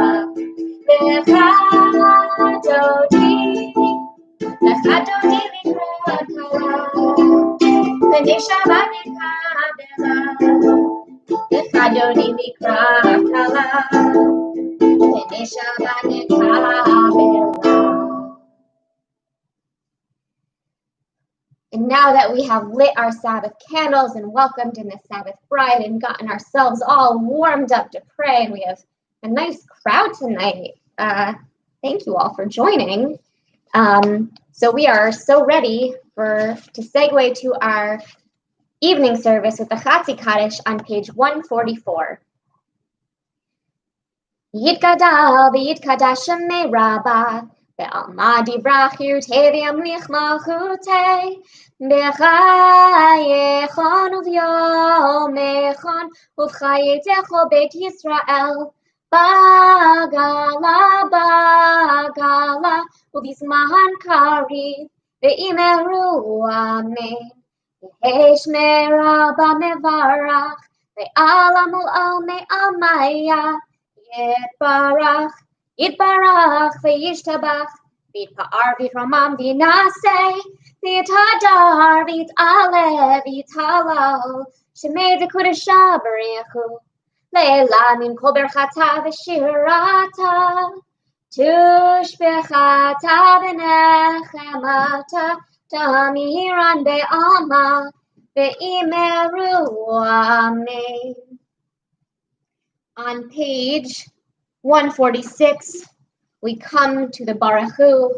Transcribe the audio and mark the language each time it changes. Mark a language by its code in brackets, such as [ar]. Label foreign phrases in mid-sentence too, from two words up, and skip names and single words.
[he] לחדותי לקראת כלה, ונשמה נקבלה, לחדוני לקראת כלה, ונשמה נקבלה. [en] And now that we have lit our Sabbath candles and welcomed in the Sabbath bride and gotten ourselves all warmed up to pray, and we have a nice crowd tonight. Thank you all for joining. So we are so ready to segue to our evening service with the [he] חצי קדיש [en] on page 144. [arc] יתגדל ויתקדש שמה רבא, בעלמא דברא כרעותה וימליך מלכותה, בחייכון וביומיכון, ובחיי דכל בית ישראל, בעגלא, בעגלא, ובזמן קריב, ואמרו אמן. יהא שמה רבא מברך, לעלם ולעלמי עלמיא, יתברך, יתברך, וישתבח, ויתפאר ויתרומם ויתנשא, ויתהדר, ויתעלה, ויתהלל, שמה דקדשא בריך הוא, לעלא מן כל ברכתא ושירתא, תשבחתא ונחמתא, דאמירן בעלמא, ואמרו אמן. [en] On page 146, we come to the Baruchu.